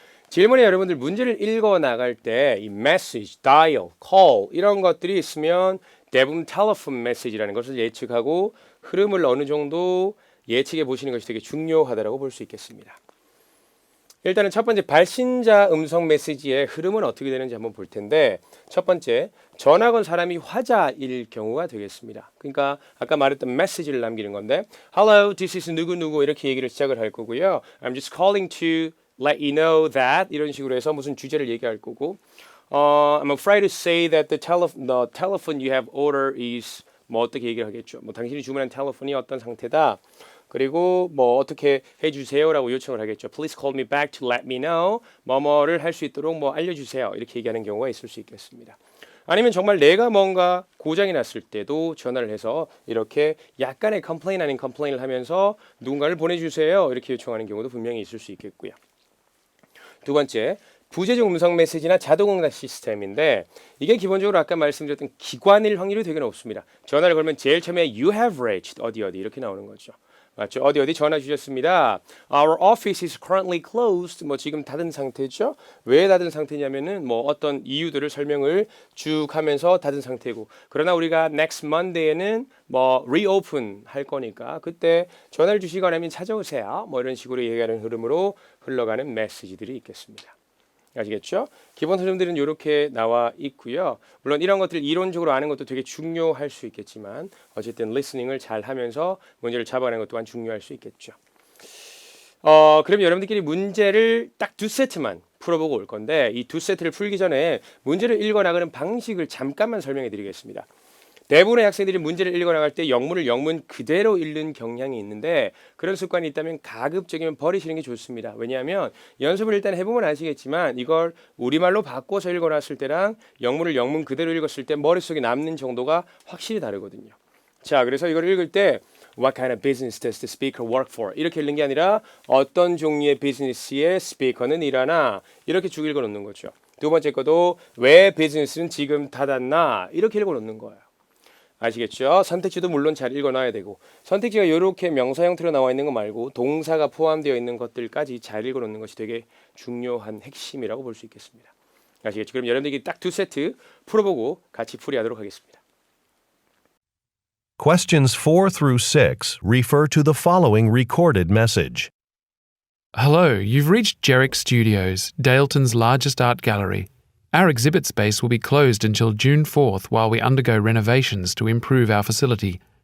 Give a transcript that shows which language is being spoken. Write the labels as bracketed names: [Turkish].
[Korean] 질문에 여러분들 문제를 읽어 나갈 때 이 message, dial, call 이런 것들이 있으면 대부분 telephone message라는 것을 예측하고 흐름을 어느 정도 예측해 보시는 것이 되게 중요하다고 볼 수 있겠습니다. 일단은 첫 번째 발신자 음성 메시지의 흐름은 어떻게 되는지 한번 볼 텐데 첫 번째 전화 건 사람이 화자일 경우가 되겠습니다. 그러니까 아까 말했던 메시지를 남기는 건데 [English] Hello, this is [Korean] 누구누구 이렇게 얘기를 시작을 할 거고요. [English] I'm just calling to let you know that [Korean] 이런 식으로 해서 무슨 주제를 얘기할 거고 [English] I'm afraid to say that the telephone you have ordered is [Korean] 뭐 어떻게 얘기를 하겠죠. 뭐 당신이 주문한 텔레폰이 어떤 상태다. 그리고 뭐 어떻게 해주세요라고 요청을 하겠죠. [English] Please call me back to let me know. [Korean] 뭐뭐를 할 수 있도록 뭐 알려주세요. 이렇게 얘기하는 경우가 있을 수 있겠습니다. 아니면 정말 내가 뭔가 고장이 났을 때도 전화를 해서 이렇게 약간의 컴플레인 아닌 컴플레인을 하면서 누군가를 보내주세요. 이렇게 요청하는 경우도 분명히 있을 수 있겠고요. 두 번째, 부재중 음성 메시지나 자동응답 시스템인데 이게 기본적으로 아까 말씀드렸던 기관일 확률이 되게 높습니다. 전화를 걸면 제일 처음에 [English] you have reached [Korean] 어디 이렇게 나오는 거죠. 맞죠? 어디 전화 주셨습니다. [English] Our office is currently closed. [Korean] 뭐 지금 닫은 상태죠. 왜 닫은 상태냐면은 뭐 어떤 이유들을 설명을 쭉 하면서 닫은 상태고. 그러나 우리가 next Monday에는 뭐 reopen 할 거니까 그때 전화를 주시거나 하면 찾아오세요. 뭐 이런 식으로 얘기하는 흐름으로 흘러가는 메시지들이 있겠습니다. 아시겠죠? 기본 흐름들은 이렇게 나와 있고요. 물론 이런 것들 이론적으로 아는 것도 되게 중요할 수 있겠지만 어쨌든 리스닝을 잘 하면서 문제를 잡아내는 것 또한 중요할 수 있겠죠. 그럼 여러분들끼리 문제를 딱 2세트만 풀어보고 올 건데 이 2세트를 풀기 전에 문제를 읽어나가는 방식을 잠깐만 설명해 드리겠습니다. 대부분의 학생들이 문제를 읽어나갈 때 영문을 영문 그대로 읽는 경향이 있는데 그런 습관이 있다면 가급적이면 버리시는 게 좋습니다. 왜냐하면 연습을 일단 해보면 아시겠지만 이걸 우리말로 바꿔서 읽어놨을 때랑 영문을 영문 그대로 읽었을 때 머릿속에 남는 정도가 확실히 다르거든요. 자, 그래서 이걸 읽을 때 [English] What kind of business does the speaker work for? [Korean] 이렇게 읽는 게 아니라 어떤 종류의 비즈니스의 스피커는 일하나 이렇게 쭉 읽어놓는 거죠. 두 번째 것도 왜 비즈니스는 지금 닫았나 이렇게 읽어놓는 거예요. 아시겠죠? 선택지도 물론 잘 읽어놔야 되고 선택지가 이렇게 명사 형태로 나와 있는 거 말고 동사가 포함되어 있는 것들까지 잘 읽어놓는 것이 되게 중요한 핵심이라고 볼 수 있겠습니다. 아시겠죠? 그럼 여러분들이 딱 2세트 풀어보고 같이 풀이하도록 하겠습니다. [English] Questions 4 through 6 refer to the following recorded message. Hello, you've reached Jerick Studios, Daleton's largest art gallery. Our exhibit space will be closed until June 4th while we undergo renovations to improve our facility.